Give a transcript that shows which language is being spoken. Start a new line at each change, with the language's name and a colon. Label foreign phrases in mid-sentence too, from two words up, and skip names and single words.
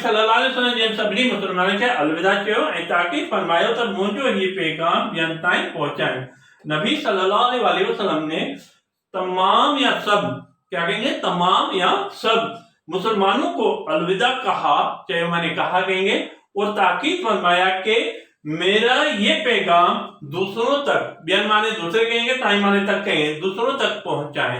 Arabic: صلى الله عليه وسلم
Sindhi: जिन सभिनी मुसलमाननि खे अलविदा कयो ऐं ताकीद फरमायो त मुंहिंजो ही पैगाम ॿियनि ताईं पहुचाएं।
Hindi: नबी
Arabic: صلى الله عليه وسلم
Hindi: ने तमाम या सब, क्या कहेंगे, तमाम या सब मुसलमानों को अलविदा कहा, चाहे मैंने कहा कहेंगे, और ताकीद फरमाया कि मेरा ये पैगाम दूसरों तक, ॿियनि माने दूसरे कहेंगे, ताईं माने तक कहेंगे, दूसरों तक पहुंचाएं।